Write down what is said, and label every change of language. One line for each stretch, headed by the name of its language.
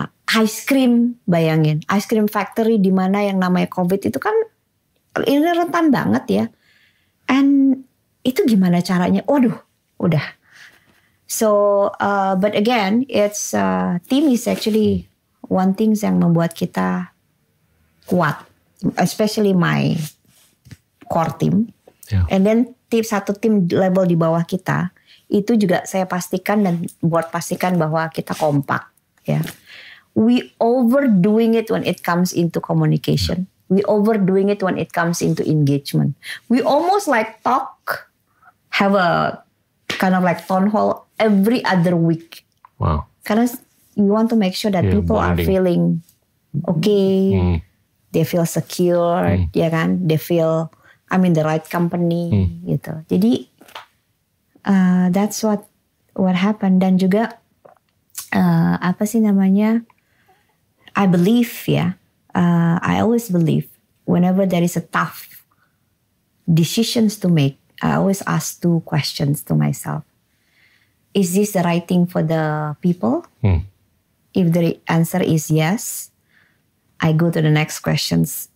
Indonesian: Ice cream, bayangin. Ice cream factory di mana yang namanya COVID itu kan ini rentan banget ya. And itu gimana caranya? Waduh, udah.
English: So, but again, it's team is actually one thing yang membuat kita kuat, especially my core team. Yeah.
Indonesian: And then satu tim level di bawah kita itu juga saya pastikan dan buat pastikan bahwa kita kompak.
English: Ya, we overdoing it when it comes into communication. We overdoing it when it comes into engagement. We almost like have a kind of like town hall every other week. Wow. Karena you want to make sure that people are feeling okay, they feel secure, ya kan? They feel I'm in the right company, gitu. Jadi that's what happened.
Indonesian: Dan juga apa sih namanya?
English: I believe I always believe whenever there is a tough decisions to make, I always ask 2 questions to myself. Is this the right thing for the people? If the answer is yes, I go to the next questions.